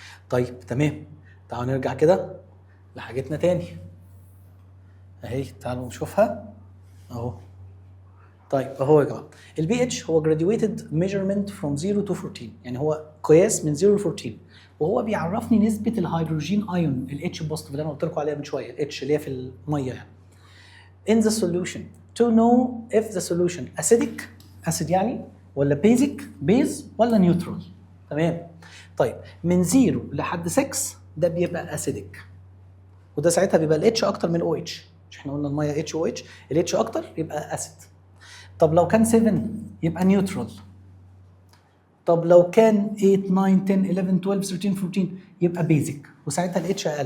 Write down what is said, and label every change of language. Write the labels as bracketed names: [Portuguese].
[Arabic] طيب تمام، تعالوا نرجع كده لحاجتنا تاني اهي، تعالوا نشوفها اهو. طيب اهو يا جماعه، البي اتش هو [English] graduated measurement from 0 to 14، [Arabic] يعني هو قياس من 0 ل 14، وهو بيعرفني نسبه الهيدروجين ايون الاتش بوزيتيف اللي انا قلت لكم عليها من شويه، الاتش اللي هي في الميه يعني. [English] in the solution to know if the solution acidic acid يعني، ولا basic base، ولا neutral. [Arabic] تمام. طيب من 0 لحد 6 ده بيبقى acidic، وده ساعتها بيبقى الاتش اكتر من او اتش، مش احنا قلنا الميه اتش او اتش، الاتش اكتر يبقى اسيد. طب لو كان 7 يبقى نيوترال. طب لو كان 8 9 10 11 12 13 14 يبقى بيزك، وساعتها الاتش اقل.